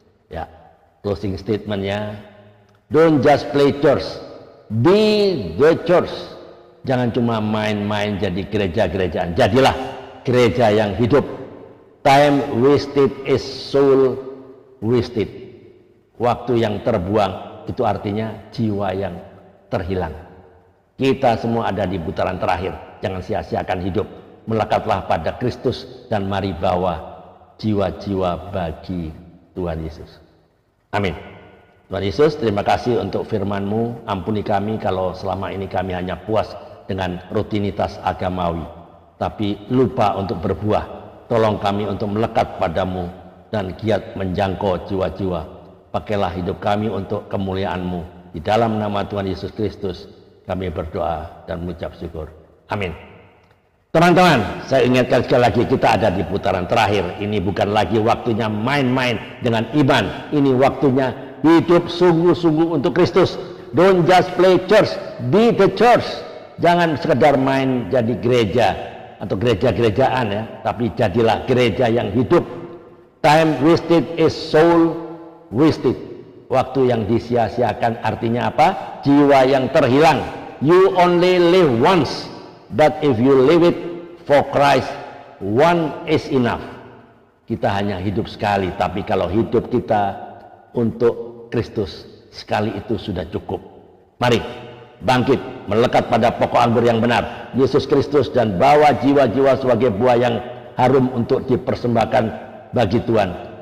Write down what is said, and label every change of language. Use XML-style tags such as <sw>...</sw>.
<en>Ya, closing statementnya, don't just play church, be the church.</en> <id>Jangan cuma main-main jadi gereja-gerejaan, jadilah gereja yang hidup.</id> <en>Time wasted is soul wasted.</en> <id>Waktu yang terbuang itu artinya jiwa yang terhilang. Kita semua ada di putaran terakhir. Jangan sia-siakan hidup. Melekatlah pada Kristus dan mari bawa jiwa-jiwa bagi Tuhan Yesus. Amin. Tuhan Yesus, terima kasih untuk firman-Mu. Ampuni kami kalau selama ini kami hanya puas dengan rutinitas agamawi, tapi lupa untuk berbuah. Tolong kami untuk melekat padamu dan giat menjangkau jiwa-jiwa. Pakailah hidup kami untuk kemuliaan-Mu. Di dalam nama Tuhan Yesus Kristus kami berdoa dan mengucap syukur. Amin. Teman-teman, saya ingatkan sekali lagi, kita ada di putaran terakhir. Ini bukan lagi waktunya main-main dengan iman. Ini waktunya hidup sungguh-sungguh untuk Kristus.</id> <en>Don't just play church, be the church.</en> <id>Jangan sekedar main jadi gereja atau gereja-gerejaan ya, tapi jadilah gereja yang hidup.</id> <en>Time wasted is soul wasted.</en> <id>Waktu yang disia-siakan artinya apa? Jiwa yang terhilang.</id> <en>You only live once, but if you live it for Christ, one is enough.</en> <id>Kita hanya hidup sekali, tapi kalau hidup kita untuk Kristus, sekali itu sudah cukup. Mari bangkit, melekat pada pokok anggur yang benar, Yesus Kristus, dan bawa jiwa-jiwa sebagai buah yang harum untuk dipersembahkan bagi Tuhan.</id>